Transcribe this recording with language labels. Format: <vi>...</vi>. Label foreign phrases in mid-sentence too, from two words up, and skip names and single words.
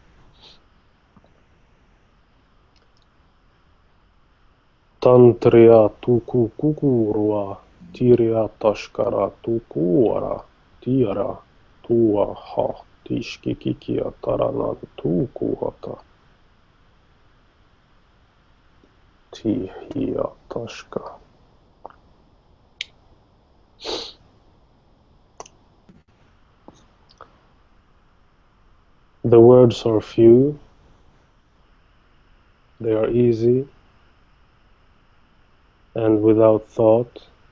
<en>Tantria, tuku, kukurua, tiria, tashkara, tukuara, tiara, tuaha, tishkikikia, taranan, tukuata. Tihia, tashka. The words are few, they are easy, and without thought.</en>